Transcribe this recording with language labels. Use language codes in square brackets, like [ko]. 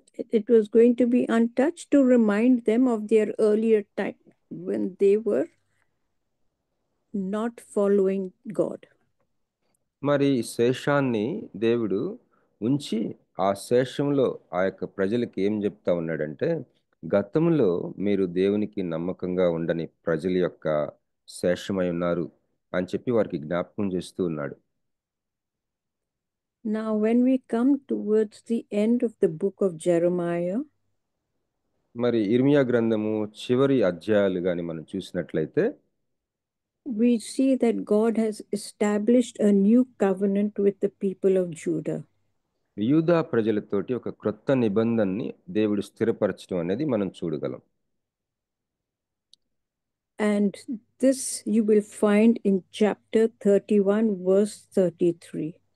[en] It was going to be untouched to remind them of their earlier time when they were not following God. [te] మరి శేషాన్ని దేవుడు ఉంచి ఆ శేషంలో ఆ యొక్క ప్రజలకి ఏం చెప్తా ఉన్నాడంటే, గతంలో మీరు దేవునికి నమ్మకంగా ఉండని ప్రజల యొక్క శేషమై ఉన్నారు అని చెప్పి వారికి జ్ఞాపకం చేస్తూ ఉన్నాడు. [en] Now, when we come towards the end of the book of Jeremiah, [te] మరి ఇర్మియా గ్రంథము చివరి అధ్యాయాలు గాని మనం చూసినట్లయితే [en] we see that God has established a new covenant with the people of Judah. [te] యూదా ప్రజలతోటి ఒక క్రొత్త నిబంధనని దేవుడు స్థిరపరచడం అనేది మనం చూడగలం. [en] And this you will find in chapter 31, verse 33.